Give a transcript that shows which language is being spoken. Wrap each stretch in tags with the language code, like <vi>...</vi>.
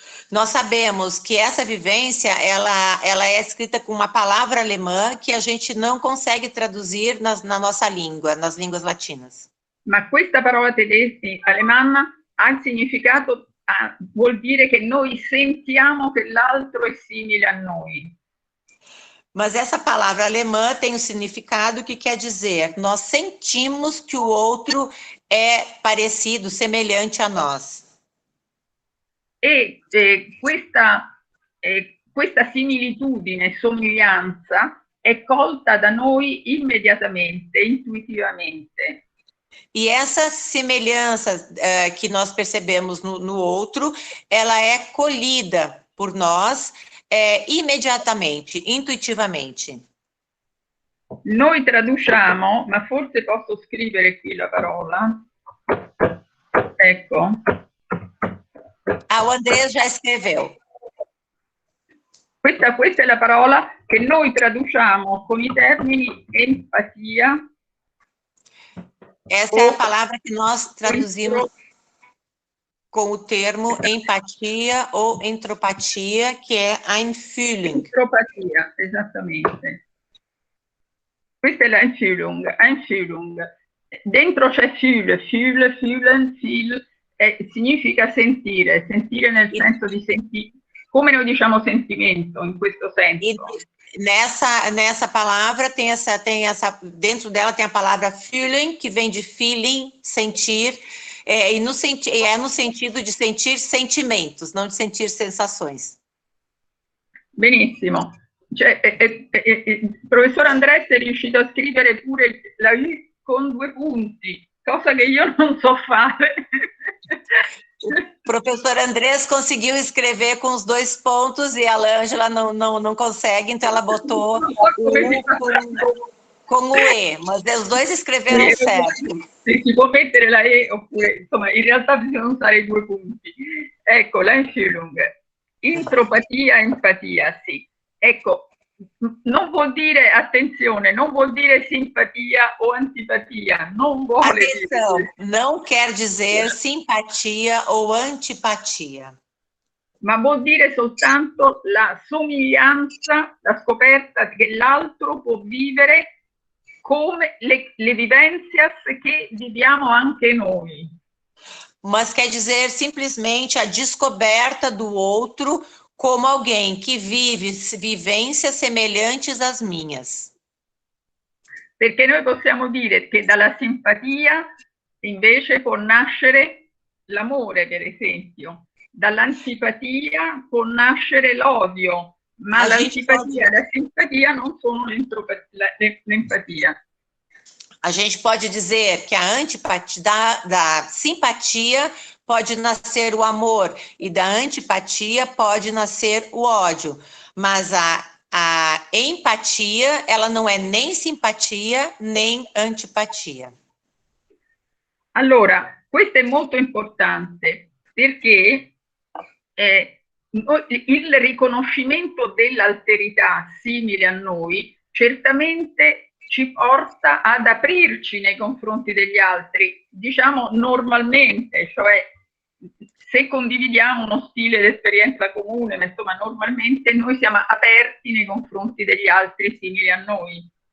<pt>Nós sabemos que essa vivência, ela é escrita com uma palavra alemã que a gente não consegue traduzir na nossa língua, nas línguas latinas.</pt> <it>Ma questa parola alemanna ha il significato, vuol dire che noi sentiamo che l'altro è simile a noi.</it> <pt>Mas essa palavra alemã tem um significado que quer dizer, nós sentimos que o outro é parecido, semelhante a nós.</pt> <it>E questa similitudine, somiglianza, è colta da noi immediatamente, intuitivamente.</it> <pt>E essa semelhança que nós percebemos no outro, ela é colhida por nós imediatamente, intuitivamente.</pt> <it>Noi traduciamo, ma forse posso scrivere qui la parola. Ecco.</it> <pt>O Andrés já escreveu.</pt> <it>Questa è la parola che noi traduciamo con i termini empatia.</it> <pt>Essa é a palavra que nós traduzimos com o termo empatia ou entropatia, que é Einfühlung.</pt> <it>Entropatia, esattamente. Questa è la Einfühlung. Dentro c'è fühlen, significa sentire nel senso di sentire, come noi diciamo sentimento, in questo senso.</it> <pt>E nessa palavra tem essa, dentro dela tem a palavra fühlen, que vem de feeling, sentir, e no sentido de sentir sentimentos, não de sentir sensações.</pt> <it>Benissimo. Cioè, il professor Andrés è riuscito a scrivere pure la I con 2 punti, cosa che io non so fare.</it> <pt>O professor Andrés conseguiu escrever com os 2 pontos e a Ângela não consegue, então ela botou o U com o E, mas os 2 escreveram certo.</pt> <it>Si può mettere la E, oppure, insomma, in realtà bisogna usare i 2 punti. Ecco, l'Einfühlung. Intropatia, empatia, sì. Ecco, non vuol dire, attenzione, non vuol dire simpatia o antipatia, non vuole</it> <pt>Atenção,</pt> <it>dire.</it> <pt>não quer dizer simpatia ou antipatia.</pt> <it>ma vuol dire soltanto la somiglianza, la scoperta che l'altro può vivere come le vivencias che viviamo anche noi.</it> <pt>Mas quer dizer simplesmente a descoberta do outro como alguém que vive vivências semelhantes às minhas.</pt> <it>Perché noi possiamo dire che dalla simpatia invece può nascere l'amore, per esempio. Dall'antipatia può nascere l'odio, ma l'antipatia e la simpatia non sono l'empatia.</it> <pt>A gente pode dizer que a antipatia, da simpatia pode nascer o amor e da antipatia pode nascer o ódio, mas a empatia, ela não é nem simpatia nem antipatia.</pt> <it>Allora, questo è molto importante perché il riconoscimento dell'alterità simile a noi certamente ci porta ad aprirci nei confronti degli altri, diciamo normalmente, cioè se condividiamo uno stile di esperienza comune, ma insomma normalmente noi siamo aperti nei confronti degli altri simili a noi.</it>